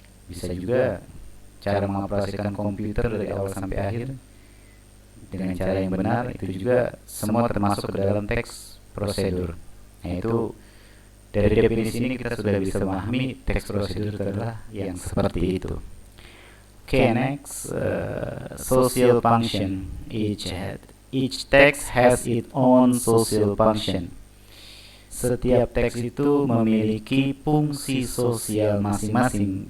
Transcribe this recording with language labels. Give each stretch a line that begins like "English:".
Indonesian: Bisa juga cara mengoperasikan komputer dari awal sampai akhir dengan cara yang benar, itu juga semua termasuk ke dalam teks prosedur. Nah, itu dari definisi ini kita sudah bisa memahami text procedure adalah yang seperti itu.
English: Okay, next, social function. Each text has its own social function.
Indonesian: Setiap teks itu memiliki fungsi sosial masing-masing.